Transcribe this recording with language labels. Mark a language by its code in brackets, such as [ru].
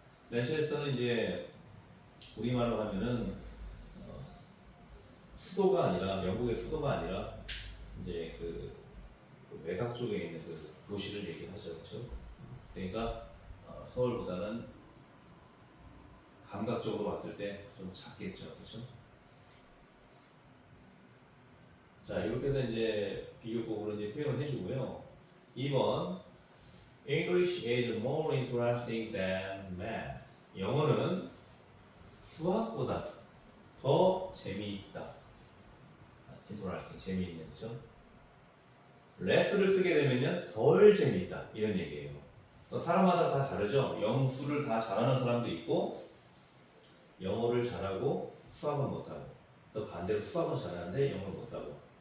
[ko] 맨체스터는 이제 우리말로 하면은 수도가 아니라 영국의 수도가 아니라 이제 그 외곽 쪽에 있는 그 도시를 얘기하죠, 그렇죠? 그러니까 서울보다는 감각적으로 봤을 때 좀 작겠죠, 그렇죠? 자, 이렇게 해서 이제 비교급으로 이제 표현을 해주고요. [en] 2번 English is more interesting than math. [ko] 영어는 수학보다 더 재미있다. interesting, 재미있는, 그렇죠? less를 쓰게 되면요 덜 재미있다 이런 얘기예요. 사람마다 다 다르죠. 영수를 다 잘하는 사람도 있고 영어를 잘하고 수학은 못하고 또 반대로 수학은 잘하는데 영어를 못하고.